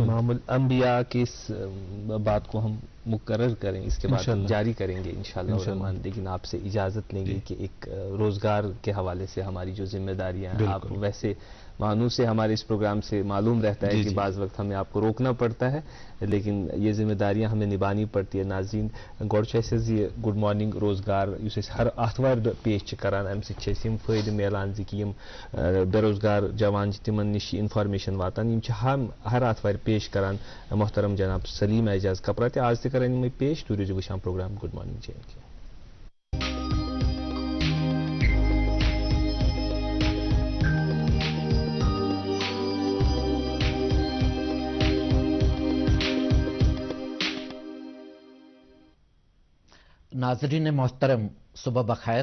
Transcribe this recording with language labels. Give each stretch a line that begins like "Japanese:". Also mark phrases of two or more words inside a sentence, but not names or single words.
Urdu: امام الانبیاء کی اس بات کو ہم مقرر کریں، اس کے بعد جاری کریں گے انشاءاللہ. لیکن آپ سے اجازت لیں گے کہ ایک روزگار کے حوالے سے ہماری جو ذمہ داریاں ہیں، آپ ویسے معنوں سے ہمارے اس پروگرام سے معلوم رہتا ہے کہ بعض وقت ہمیں آپ کو روکنا پڑتا ہے، لیکن یہ ذمہ داریاں ہمیں نبھانی پڑتی ہے.
Kashmiri: ناظرین گۄڈٕ یہ
English: good morning
Kashmiri: روزگار ہر آتھوار پیش کران، امہ سۭتۍ فٲیدٕ میلان زِ کہ بے روزگار جوان تمن نش انفارمیشن واتان. ہر آتھوار پیش کران محترم جناب سلیم اعجاز کپرا تہ آز تہ کران یمے پیش. تُہۍ روٗزِو وٕچھان پروگرام
English: good morning
Kashmiri: JNK. ناظرین محترم صبح بخیر.